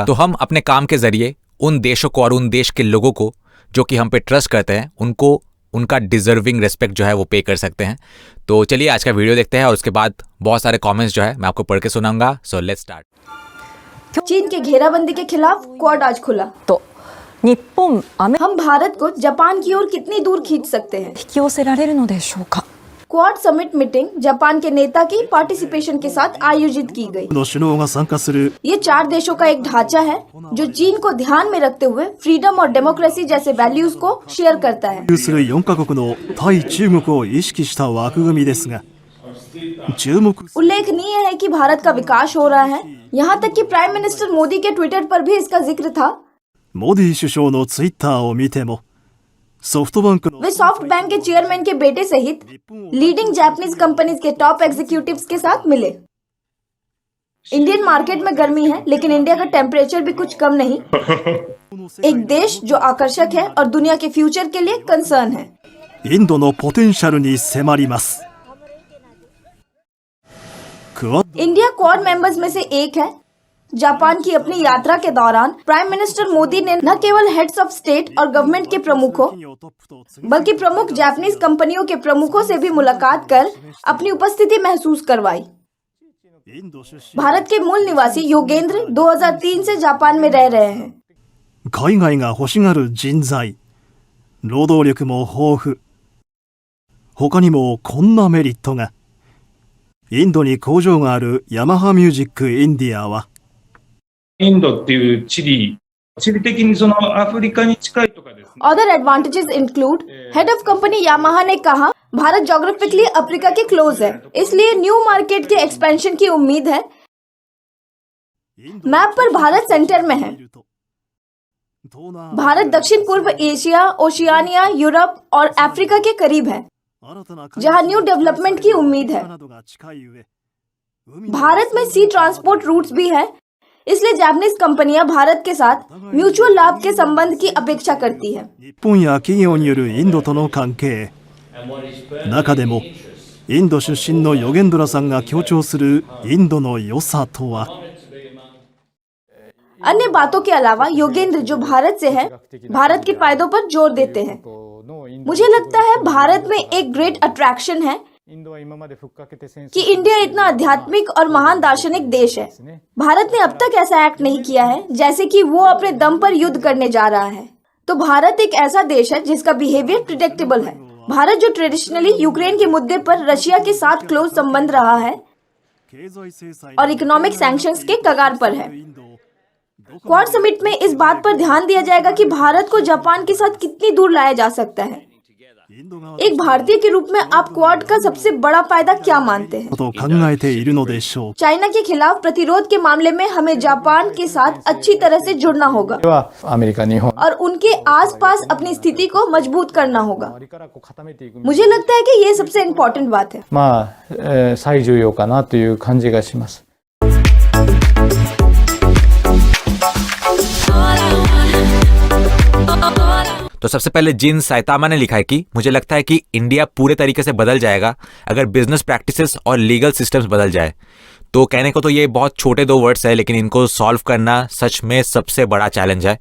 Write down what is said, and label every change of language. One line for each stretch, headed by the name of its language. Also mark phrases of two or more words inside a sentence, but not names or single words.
Hindi: तो हम अपने काम के जरिए उन देशों को और उन देश के लोगों को जो कि हम पे ट्रस्ट करते हैं उनको उनका
English: deserving respect
Hindi: जो है वो पे कर सकते हैं। तो चलिए आज का वीडियो देखते हैं और उसके बाद बहुत सारे कमेंट्स जो है मैं आपको पढ़ के सुनाऊंगा।
English: so let's start.
Hindi: चीन के घेराबंदी के खिलाफ क्वाड आज खुला, तो हम भारत को जापान की ओर कितनी दूर खींच सकते हैं?
Japanese: 引き寄せられるのでしょうか。
Hindi: क्वाड
English: summit meeting
Hindi: जापान के नेता की पार्टिसिपेशन के साथ आयोजित की गई।
Japanese: の首脳が参加する
Hindi: ये 4 देशों का एक ढांचा है जो चीन को ध्यान में रखते हुए फ्रीडम और डेमोक्रेसी जैसे वैल्यूज को शेयर करता है।
Japanese: する4カ国の対中国を意識した枠組みですが、注目
Hindi: उल्लेखनीय है कि भारत का विकास हो रहा है। यहाँ तक कि
English: prime minister
Hindi: मोदी के ट्विटर पर भी इसका जिक्र था।
Japanese: モディ首相のツイッターを見ても、ソフトバンクの
Hindi: वे सॉफ्ट बैंक के चेयरमैन के बेटे सहित
English: leading Japanese companies
Hindi: के
English: top executives
Hindi: के साथ मिले।
English: Indian market
Hindi: में गर्मी है, लेकिन इंडिया का टेम्परेचर भी कुछ कम नहीं। एक देश जो आकर्षक है और दुनिया के फ्यूचर के लिए कंसर्न है।
Japanese: インドのポテンシャルに迫ります。クアッド
Hindi: इंडिया क्वाड मेंबर्स में से एक है। जापान की अपनी यात्रा के दौरान
English: prime minister
Hindi: मोदी ने न केवल
English: heads of state
Hindi: और गवर्नमेंट के प्रमुखों
Japanese: 企業トップと次
Hindi: बल्कि प्रमुख जापानीज कंपनियों के प्रमुखों से भी मुलाकात कर अपनी उपस्थिति महसूस करवाई।
Japanese: インド出身
Hindi: भारत के मूल निवासी योगेंद्र 2003 से जापान में रह रहे हैं।
Japanese: 海外が欲しがる人材、労働力も豊富。他にもこんなメリットが。インドに工場があるヤマハミュージックインディアは、インドっていう地理的にそのアフリカに近いとかですね。
English: Other advantages include head of company
Hindi: यामाहा ने कहा, भारत जोग्राफिकली अफ्रीका के क्लोज है, इसलिए
English: new market
Hindi: के एक्सपेंशन की उम्मीद है।
Japanese: インド
Hindi: मैप पर भारत सेंटर में है।
Japanese: 東南
Hindi: भारत दक्षिण पूर्व एशिया, ओशियानिया, यूरोप और अफ्रीका के करीब है,
Japanese: 新たな
Hindi: जहां
English: new development
Hindi: की उम्मीद है।
Japanese: などが近い上、海の
Hindi: भारत में
English: sea transport routes
Hindi: भी है, इसलिए जापानीज कंपनियां भारत के साथ म्यूचुअल लाभ के संबंध की अपेक्षा करती है।
Japanese: 日本や企業によるインドとの関係、中でもインド出身のヨゲンドラさんが強調するインドの良さとは。
Hindi: अन्य बातों के अलावा योगेंद्र जो भारत से है, भारत के फायदों पर जोर देते हैं। मुझे लगता है भारत में एक
English: great attraction
Hindi: है कि इंडिया इतना आध्यात्मिक और महान दार्शनिक देश है। भारत ने अब तक ऐसा एक्ट नहीं किया है जैसे कि वो अपने दम पर युद्ध करने जा रहा है। तो भारत एक ऐसा देश है जिसका बिहेवियर प्रिडिक्टेबल है। भारत जो ट्रेडिशनली यूक्रेन के मुद्दे पर रशिया के साथ क्लोज संबंध रहा है
Japanese: 経済制裁
Hindi: और
English: economic sanctions
Hindi: के कगार पर है। क्वाड समिट में इस बात पर ध्यान दिया जाएगा कि भारत को जापान के साथ कितनी दूर लाया जा सकता है।
Japanese: インド側
Hindi: एक भारतीय के रूप में आप क्वाड का सबसे बड़ा फायदा क्या मानते हैं?
Japanese: と考えているのでしょう。
Hindi: चाइना के खिलाफ प्रतिरोध के मामले में हमें जापान के साथ अच्छी तरह से जुड़ना होगा
Japanese: はアメリカ、日本
Hindi: और उनके आसपास अपनी स्थिति को मजबूत करना होगा।
Japanese: 周りからこう固めていく
Hindi: मुझे लगता है कि ये सबसे इम्पोर्टेंट बात है।
Japanese: まあ、最重要かなという感じがします。
Hindi: तो सबसे पहले जिन साइतामा ने लिखा है कि मुझे लगता है कि इंडिया पूरे तरीके से बदल जाएगा अगर
English: business practices
Hindi: और
English: legal systems
Hindi: बदल जाए। तो कहने को तो ये बहुत छोटे 2 वर्ड्स है, लेकिन इनको सॉल्व करना सच में सबसे बड़ा चैलेंज है।